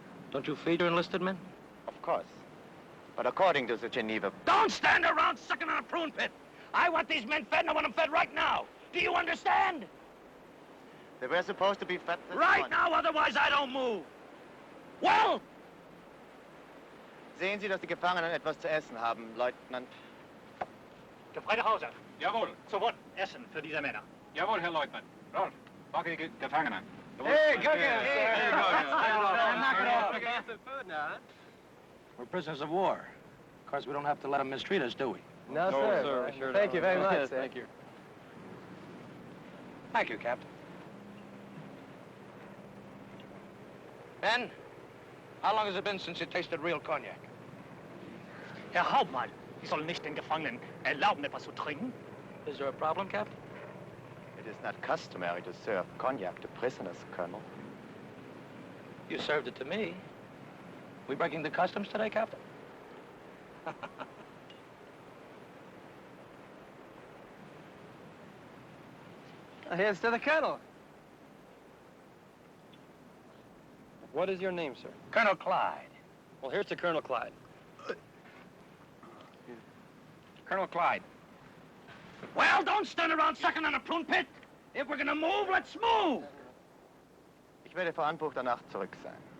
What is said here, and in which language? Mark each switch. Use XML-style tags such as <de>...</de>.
<en>Don't you feed your enlisted men? Of course. But according to the Geneva... Don't stand around sucking on a prune pit. I want these men fed, and I want them fed right now. Do you understand? They were supposed to be fed this Right morning. now, otherwise I don't move. Well?</en> <de>Sehen Sie, dass die Gefangenen etwas zu essen haben, Leutnant. Gefreiter Hauser. Jawohl. Sofort Essen für diese Männer. Jawohl, Herr Leutnant. Rolf, packe die Gefangenen.</de> <en>Hey, cook it, sir. There you go. Knock it off. Get some food now, huh? We're prisoners of war. Of course, we don't have to let them mistreat us, do we? No, sir. Sure Thank you very much, Yes, sir. thank you. Thank you, Captain. Ben, how long has it been since you tasted real cognac?</en> <de>Herr Hauptmann, Sie sollen nicht den Gefangenen erlauben, etwas zu trinken.</de> <en>Is there a problem, Captain? It is not customary to serve cognac to prisoners, Colonel. You served it to me. We breaking the customs today, Captain? Here's to the Colonel. What is your name, sir? Colonel Clyde. Well, here's to Colonel Clyde. Colonel Clyde. Well, don't stand around sucking on a prune pit. If we're gonna move, let's move.</en> <de>Ich werde vor Anbruch der Nacht zurück sein.</de>